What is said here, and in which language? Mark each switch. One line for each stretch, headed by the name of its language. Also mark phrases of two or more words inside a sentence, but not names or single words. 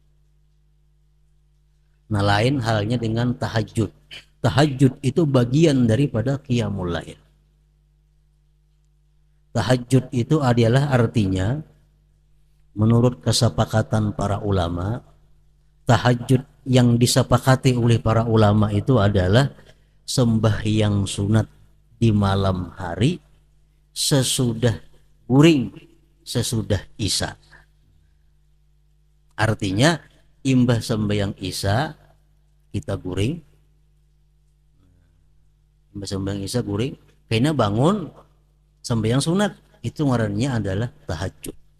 Indonesian: Nah, lain halnya dengan tahajud. Tahajud itu bagian daripada
Arabic: qiyamul lail.
Indonesian: Tahajud itu adalah artinya, menurut kesepakatan para ulama, tahajud yang disepakati oleh para ulama itu adalah sembahyang sunat di malam hari sesudah guring, sesudah isya.
Banjar: Artinya imbah sembahyang isya kita guring, imbah sembahyang isya guring, kayaknya bangun sembahyang sunat, itu ngarannya adalah tahajud.